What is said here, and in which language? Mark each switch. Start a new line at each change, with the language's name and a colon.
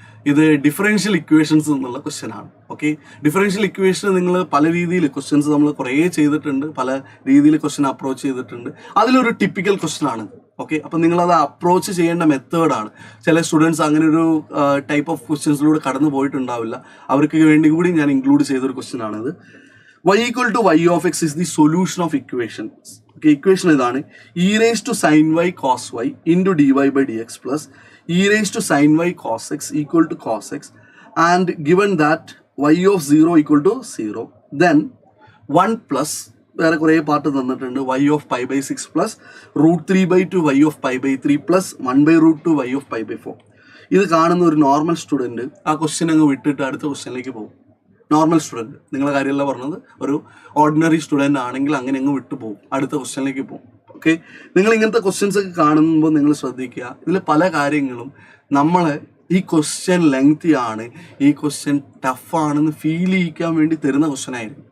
Malayalam: ഇത് differential equations എന്നുള്ള question ആണ്. ഓക്കെ, ഡിഫറൻഷ്യൽ ഇക്വേഷൻ നിങ്ങൾ പല രീതിയിൽ ക്വസ്റ്റ്യൻസ് നമ്മൾ കുറേ ചെയ്തിട്ടുണ്ട്, പല രീതിയിൽ ക്വസ്റ്റ്യൻ അപ്രോച്ച് ചെയ്തിട്ടുണ്ട്. അതിലൊരു ടിപ്പിക്കൽ ക്വസ്റ്റ്യൻ ആണ്. ഓക്കെ, അപ്പം നിങ്ങളത് അപ്രോച്ച് ചെയ്യേണ്ട മെത്തേഡാണ്. ചില സ്റ്റുഡൻസ് അങ്ങനെ ഒരു ടൈപ്പ് ഓഫ് ക്വസ്റ്റ്യൻസിലൂടെ കടന്നു പോയിട്ടുണ്ടാവില്ല. അവർക്ക് വേണ്ടി കൂടി ഞാൻ ഇൻക്ലൂഡ് ചെയ്തൊരു ക്വസ്റ്റ്യൻ ആണിത്.
English: y equal to y of x is the solution of equation. Okay, equation ഇതാണ്. e raised to sin y cos y into dy by dx plus e raised to sin y cos x equal to cos x, and given that y of 0 equal to 0, then 1 plus വേറെ കുറേ part തന്നിട്ടുണ്ട്. y of pi by 6 plus root 3 by 2 y of pi by 3 plus 1 by root 2 y of pi by 4.
Malayalam: ഇത് കാണുന്ന ഒരു normal student ആ question അങ്ങ് വിട്ടിട്ട് അടുത്ത ക്വസ്റ്റ്യനിലേക്ക് പോകും. നോർമൽ സ്റ്റുഡൻറ്റ്, നിങ്ങളുടെ കാര്യമല്ല പറഞ്ഞത്, ഒരു ഓർഡിനറി സ്റ്റുഡൻ്റ് ആണെങ്കിൽ അങ്ങനെ അങ്ങ് വിട്ടു പോകും, അടുത്ത ക്വസ്റ്റ്യനിലേക്ക് പോകും. ഓക്കെ, നിങ്ങൾ ഇങ്ങനത്തെ ക്വസ്റ്റ്യൻസ് ഒക്കെ കാണുമ്പോൾ നിങ്ങൾ ശ്രദ്ധിക്കുക, ഇതിൽ പല കാര്യങ്ങളും നമ്മൾ ഈ ക്വസ്റ്റ്യൻ ലെങ്തി ആണ്, ഈ ക്വസ്റ്റ്യൻ ടഫാണെന്ന് ഫീൽ ചെയ്യിക്കാൻ വേണ്ടി തരുന്ന ക്വസ്റ്റ്യൻ ആയിരിക്കും.